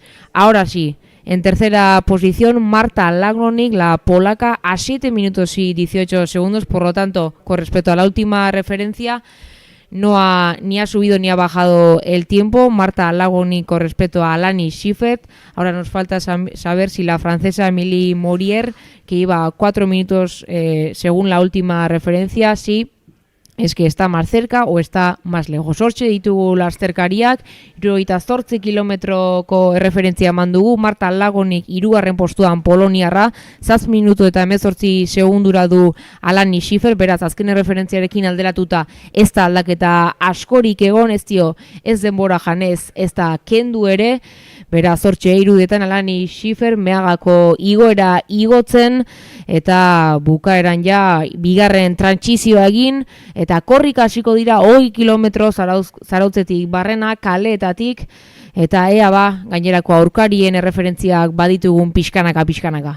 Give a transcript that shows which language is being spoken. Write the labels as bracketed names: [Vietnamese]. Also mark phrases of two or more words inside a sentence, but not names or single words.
[Spanish] Ahora sí, en tercera posición, Marta Lagronik, la polaca, a 7 minutos y 18 segundos, por lo tanto, con respecto a la última referencia, ni ha subido ni ha bajado el tiempo. Marta Lagronik con respecto a Alani Schiffer. Ahora nos falta saber si la francesa Emilie Morier, que iba a 4 minutos según la última referencia, sí es que está más cerca o está más lejos. [Basque] Hortxe ditugu lasterkariak, 78 kilometroko erreferentzia eman dugu, Marta Lagronik 3. postuan poloniarra, 7 minutu eta 18 segundura du Alani Schiffer, beraz azken erreferentziarekin alderatuta ez da aldaketa askorik egon, ez denbora janez, ez da kendu ere, beraz hortxe irudetan Alani Schiffer Meagako igoera igotzen, eta bukaeran ja bigarren trantsizioa egin, eta korrika hasiko dira 20 kilometro zarautzetik barrena, kaleetatik, eta ea gainerako aurkarien erreferentziak baditugun pixkanaka.